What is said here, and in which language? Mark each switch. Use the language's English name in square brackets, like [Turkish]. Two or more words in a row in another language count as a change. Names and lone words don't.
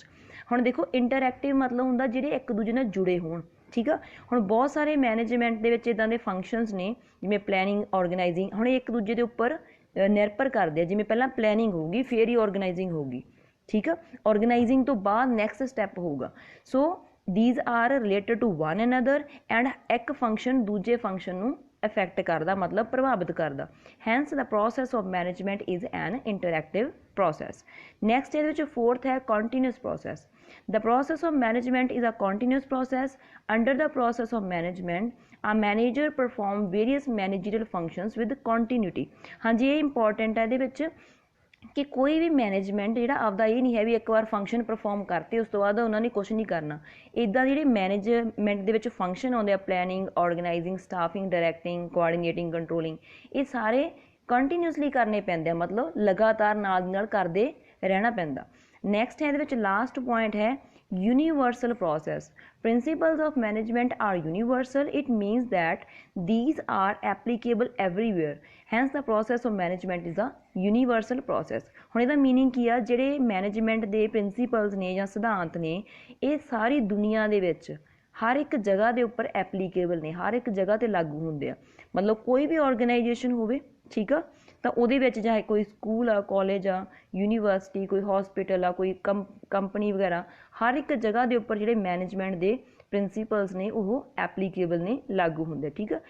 [Punjabi] ਹੁਣ ਦੇਖੋ ਇੰਟਰੈਕਟਿਵ ਮਤਲਬ ਹੁੰਦਾ ਜਿਹੜੇ ਇੱਕ ਦੂਜੇ ਨਾਲ ਜੁੜੇ ਹੋਣ, ਠੀਕ ਆ। ਹੁਣ ਬਹੁਤ ਸਾਰੇ ਮੈਨੇਜਮੈਂਟ ਦੇ ਵਿੱਚ ਇੱਦਾਂ ਦੇ ਫੰਕਸ਼ਨਸ ਨੇ ਜਿਵੇਂ [English] planning, organizing, [Punjabi] ਹੁਣ ਇਹ ਇੱਕ ਦੂਜੇ ਦੇ ਉੱਪਰ ਨਿਰਭਰ ਕਰਦੇ ਆ। ਜਿਵੇਂ ਪਹਿਲਾਂ ਪਲੈਨਿੰਗ ਹੋਊਗੀ ਫਿਰ ਹੀ ਆਰਗੇਨਾਈਜ਼ਿੰਗ ਹੋਊਗੀ, ਠੀਕ ਆ। ਆਰਗੇਨਾਈਜ਼ਿੰਗ ਤੋਂ ਬਾਅਦ [English] next step [Punjabi] ਹੋਊਗਾ। ਸੋ [English] these are related to one another and [Punjabi] ਇੱਕ ਫੰਕਸ਼ਨ ਦੂਜੇ ਫੰਕਸ਼ਨ ਨੂੰ ਅਫੈਕਟ ਕਰਦਾ, ਮਤਲਬ ਪ੍ਰਭਾਵਿਤ ਕਰਦਾ। [English] ਹੈਂਸ the process of management is an interactive process. [Punjabi] ਨੈਕਸਟ ਇਹਦੇ ਵਿੱਚ 4th ਹੈ [English] continuous process. The process of management is a continuous process. Under the process of management a manager perform various managerial functions with continuity. [Punjabi] ਹਾਂਜੀ ਇਹ ਇੰਪੋਰਟੈਂਟ ਹੈ ਇਹਦੇ ਵਿੱਚ ਕਿ ਕੋਈ ਵੀ ਮੈਨੇਜਮੈਂਟ ਜਿਹੜਾ ਆਪਦਾ ਇਹ ਨਹੀਂ ਹੈ ਵੀ ਇੱਕ ਵਾਰ [English] function perform [Punjabi] ਕਰਤੇ ਉਸ ਤੋਂ ਬਾਅਦ ਉਹਨਾਂ ਨੇ ਕੁਛ ਨਹੀਂ ਕਰਨਾ। ਇੱਦਾਂ ਜਿਹੜੇ ਮੈਨੇਜਮੈਂਟ ਦੇ ਵਿੱਚ ਫੰਕਸ਼ਨ ਆਉਂਦੇ ਆ [English] planning, organizing, staffing, directing, coordinating, controlling, [Punjabi] ਇਹ ਸਾਰੇ ਕੰਟੀਨਿਊਸਲੀ ਕਰਨੇ ਪੈਂਦੇ ਆ, ਮਤਲਬ ਲਗਾਤਾਰ ਨਾਲ ਦੀ ਨਾਲ ਕਰਦੇ ਰਹਿਣਾ ਪੈਂਦਾ। ਨੈਕਸਟ ਹੈ ਇਹਦੇ ਵਿੱਚ [English] last point [Punjabi] ਹੈ [English] universal process. Principles of management are universal. It means that these are applicable everywhere. Hence the process of management is a universal process. [Punjabi] ਹੁਣ ਇਹਦਾ ਮੀਨਿੰਗ ਕੀ ਆ? ਜਿਹੜੇ ਮੈਨੇਜਮੈਂਟ ਦੇ ਪ੍ਰਿੰਸੀਪਲਸ ਨੇ ਜਾਂ ਸਿਧਾਂਤ ਨੇ ਇਹ ਸਾਰੀ ਦੁਨੀਆ ਦੇ ਵਿੱਚ ਹਰ ਇੱਕ ਜਗ੍ਹਾ ਦੇ ਉੱਪਰ ਐਪਲੀਕੇਬਲ ਨੇ, ਹਰ ਇੱਕ ਜਗ੍ਹਾ 'ਤੇ ਲਾਗੂ ਹੁੰਦੇ ਆ। ਮਤਲਬ ਕੋਈ ਵੀ ਆਰਗੇਨਾਈਜੇਸ਼ਨ ਹੋਵੇ, ਠੀਕ ਆ, ਤਾਂ ਉਹਦੇ ਵਿੱਚ ਚਾਹੇ ਕੋਈ ਸਕੂਲ ਆ, ਕਾਲਜ ਆ, ਯੂਨੀਵਰਸਿਟੀ, ਕੋਈ ਹੌਸਪੀਟਲ ਆ, ਕੋਈ ਕੰਪਨੀ ਵਗੈਰਾ, ਹਰ ਇੱਕ ਜਗ੍ਹਾ ਦੇ ਉੱਪਰ ਜਿਹੜੇ ਮੈਨੇਜਮੈਂਟ ਦੇ ਪ੍ਰਿੰਸੀਪਲਸ ਨੇ ਉਹ ਐਪਲੀਕੇਬਲ ਨੇ, ਲਾਗੂ ਹੁੰਦੇ, ਠੀਕ ਆ।